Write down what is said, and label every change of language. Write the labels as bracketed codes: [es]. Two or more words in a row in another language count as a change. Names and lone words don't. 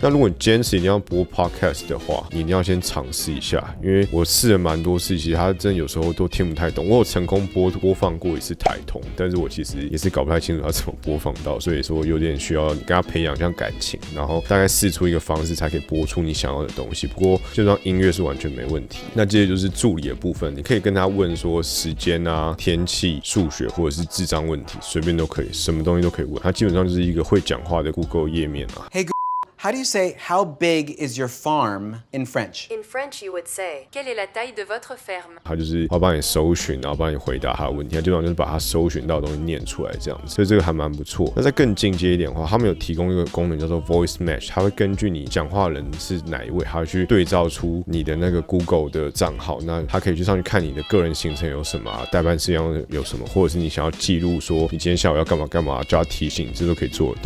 [zh] 那如果你坚持一定要播 podcast 的话，你一定要先尝试一下，因为我试了蛮多次，其实它真的有时候都听不太懂。我有成功播放过一次台通，但是我其实也是搞不太清楚它怎么播放到，所以说有点需要你跟他培养一下感情，然后大概试出一个方式才可以播出你想要的东西。不过就让音乐是完全没问题。那接着就是助理的部分，你可以跟他问说时间啊、天气、数学或者是智障问题，随便都可以，什么东西都可以问。它基本上就是一个会讲话的Google 页面啊。 [en] Hey, how do you say how big is your farm in French? In French, you would say, [fr] quelle est la taille de votre ferme? [zh] 它就是要帮你搜寻，然后帮你回答它的问题。它基本上就是把它搜寻到的东西念出来这样子，所以这个还蛮不错。那再更进阶一点的话，他们有提供一个功能叫做 Voice Match， 它会根据你讲话的人是哪一位，它会去对照出你的那个 Google 的账号。那它可以去上去看你的个人行程有什么代办事项有什么，或者是你想要记录说你今天下午要干嘛干嘛，叫它提醒，这都可以做得到。